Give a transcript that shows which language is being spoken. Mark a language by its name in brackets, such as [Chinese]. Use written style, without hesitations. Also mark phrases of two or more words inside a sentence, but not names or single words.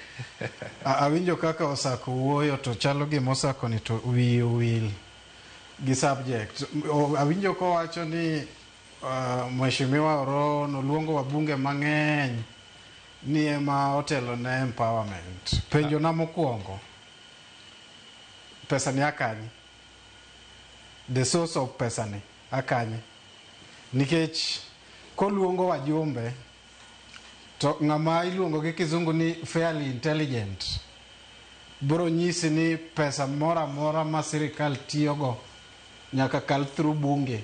[Luo (Kenya and Tanzania)] Awinjo kaka Osako wuoyo to chalo gima Osako ni to wiye wil gi subject. Awinjo kowacho ni Mheshimiwa Oroo noluongo wabunge mang'eny ni ema otelo ne empowerment. Penjo na mokwongo, pesa ni akanye? [English] The source of pesa [Luo (Kenya and Tanzania)] ni akanye? Nikech koluongo wajumbe to ng'ama iluongo gi kizungu ni [English] fairly intelligent [Luo (Kenya and Tanzania)] bro nyisi ni pesa mora ma sirikal tiyogo nyaka kal through bunge.